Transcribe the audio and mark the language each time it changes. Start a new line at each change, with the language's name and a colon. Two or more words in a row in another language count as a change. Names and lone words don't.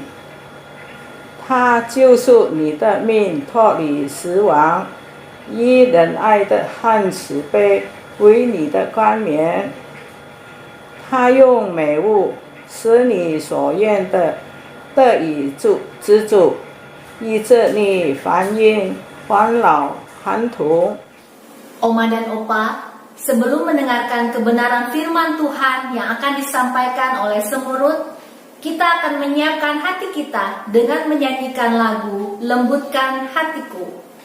Chinese: 他救赎你的命脱离死亡，以仁爱的和慈悲为你的冠冕。他用美物使你所愿的得以知足，医治你烦忧、烦恼、寒痛。
Indonesian: Oma dan Opa, sebelum mendengarkan kebenaran firman Tuhan yang akan disampaikan oleh Semurut, kita akan menyiapkan hati kita dengan menyanyikan lagu Lembutkan Hatiku.